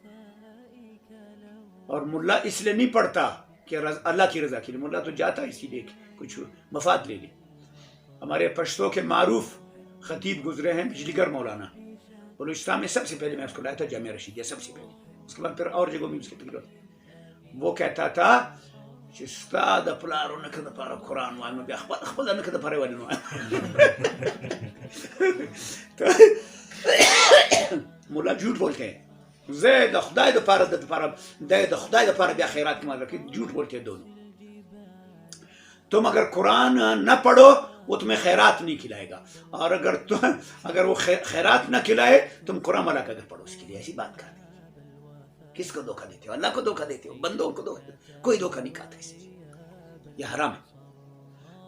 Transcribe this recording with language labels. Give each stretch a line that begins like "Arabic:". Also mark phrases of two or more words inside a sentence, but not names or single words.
Urdu: اور ملا اس لیے نہیں پڑھتا کہ اللہ کی رضا کے لیے، ملا تو جاتا ہے اسی لیے کچھ مفاد لے لے. ہمارے پشتو کے معروف خطیب گزرے ہیں بجلی گر مولانا، بلوچستان میں سب سے پہلے میں اس کو لایا تھا جامعہ رشیدیہ، سب سے پہلے، اس کے بعد پھر اور جگہوں میں اس کی تقریر ہوتی. وہ کہتا تھا
Pashto: چې ستا د پلارو نکه دپاره قرآن وایم، بیا خپله نکه دپاره ولې نه وایم.
Urdu: ملا جھوٹ بولتے ہیں،
Pashto: زه د خدای دپاره د خدای دپاره بیا خیرات
Urdu: کی مدد کی، جھوٹ بولتے ہیں دونوں. تم اگر قرآن نہ پڑھو وہ تمہیں خیرات نہیں کھلائے گا، اور اگر وہ خیرات نہ کھلائے تم قرآن والا کا اگر پڑھو اس کے لیے. ایسی بات کہتے ہیں. کس کو دھوکہ دیتے ہو؟ اللہ کو دھوکہ دیتے ہو، بندوں کو دھوکہ دیتے ہو. کوئی دھوکہ نہیں کھاتا اسے، یہ حرام ہے.